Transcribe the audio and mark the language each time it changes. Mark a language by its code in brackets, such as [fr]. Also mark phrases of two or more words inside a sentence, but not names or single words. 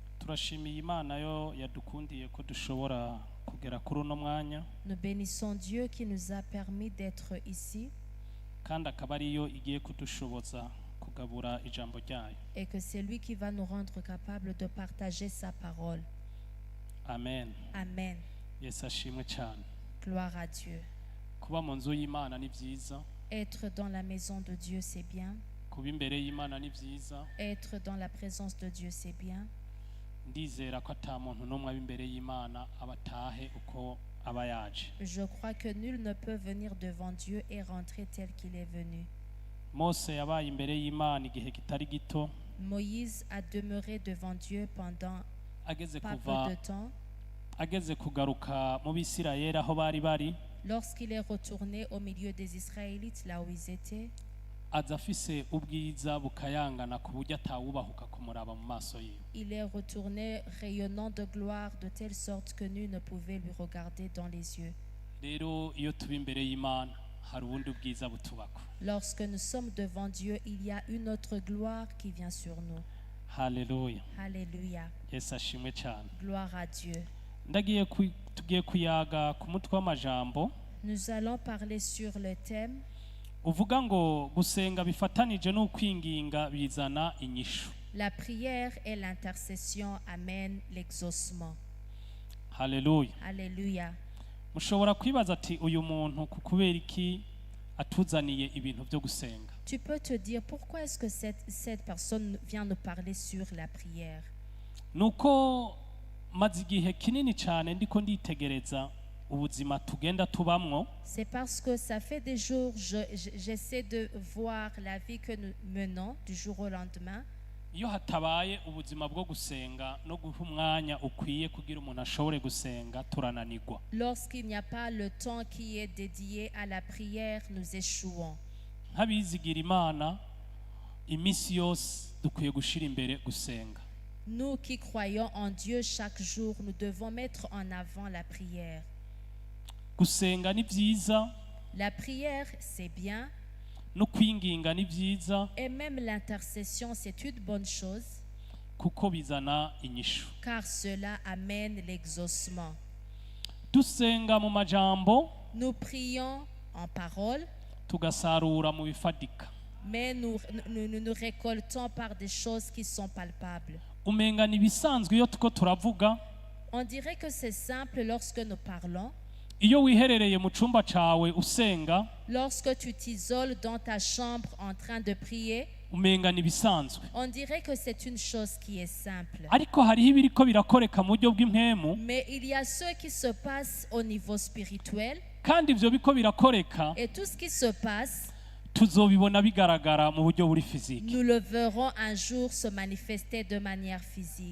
[rn] turashimiye Imana yo yadukundiye ko dushobora kugera kuri uno mwanya [fr] Nous bénissons Dieu qui nous a permis d'être ici [rn] kandi akaba ariyo igiye kudushoboza kugabura ijambo ryayo. [fr] et que c'est lui qui va nous rendre capables de partager sa parole. Amen. Amen. [rn] Yesu ashimwe cyane. [fr] Gloire à Dieu. [rn] Kuba mu nzu y'Imana ni byiza, [fr] Être dans la maison de Dieu, c'est bien. [rn] kuba imbere y'Imana ni byiza. [fr] Être dans la présence de Dieu, c'est bien. [rn] Ndizera ko ata muntu n'umwe aba imbere y'Imana abatahe uko aba yaje. [fr] Je crois que nul ne peut venir devant Dieu et rentrer tel qu'il est venu. [rn] Mose yabaye imbere y'Imana igihe kitari gito, [fr] Moïse a demeuré devant Dieu pendant [rn] ageze [fr] pas [rn] kuva [fr] peu de temps. [rn] ageze kugaruka mu Bisirayeli aho bari bari, [fr] Lorsqu'il est retourné au milieu des Israélites, là où ils étaient, [rn] aza afise ubwiza bukayangana ku buryo atawubahuka kumuraba mu maso yiwe. [fr] il est retourné rayonnant de gloire de telle sorte que nul ne pouvait lui regarder dans les yeux. [rn] Rero iyo tuba imbere y'Imana hari ubundi bwiza butubako. [fr] Lorsque nous sommes devant Dieu, il y a une autre gloire qui vient sur nous. [rn] Haleluya. [fr] Alléluia. [rn] Yesu ashimwe cyane. [fr] Gloire à Dieu. [rn] Tugiye kuyaga ku mutwe w'amajambo [fr] Nous allons parler sur le thème [rn] uvuga ngo gusenga bifatanije n'ukwinginga bizana inyishu. [fr] la prière et l'intercession amènent l'exaucement. [rn] Haleluya. [fr] Alléluia. [rn] Mushobora kwibaza ati uyu muntu kubera iki atuzaniye ibintu byo gusenga. [fr] Tu peux te dire pourquoi est-ce que cette personne vient nous parler sur la prière? [rn] Nuko maze igihe kinini cyane ndiko nditegereza ubuzima tugenda tubamwo. [fr] C'est parce que ça fait des jours, j'essaie de voir la vie que nous menons du jour au lendemain. [rn] Iyo hatabaye ubuzima bwo gusenga no guha umwanya ukwiye kugira umuntu ashobore gusenga turananirwa. [fr] Lorsqu'il n'y a pas le temps qui est dédié à la prière, nous échouons. [rn] Nk'abizigira Imana iminsi yose dukwiye gushira imbere gusenga. [fr] Nous qui croyons en Dieu chaque jour, nous devons mettre en avant la prière. [rn] Gusenga ni byiza, [fr] La prière, c'est bien, [rn] no kwinginga ni byiza [fr] et même l'intercession, c'est une bonne chose, [rn] kuko bizana inyishu. [fr] car cela amène l'exaucement. [rn] Dusenga mu majambo [fr] Nous prions en parole, [rn] tugasarura mu bifadika. [fr] mais nous récoltons par des choses qui sont palpables. [rn] Umenga ni bisanzwe iyo tuko turavuga, [fr] On dirait que c'est simple lorsque nous parlons. [rn] iyo wiherereye mu cumba cawe usenga [fr] Lorsque tu t'isoles dans ta chambre en train de prier, [rn] umenga ni bisanzwe. [fr] on dirait que c'est une chose qui est simple. [rn] Ariko hariho ibiriko birakoreka mu buryo bw'impemu, [fr] Mais il y a ce qui se passe au niveau spirituel, [rn] kandi ivyo biko birakoreka [fr] et tout ce qui se passe, [rn] tuzobibona bigaragara mu buryo buri fiziki. [fr] nous le verrons un jour se manifester de manière physique.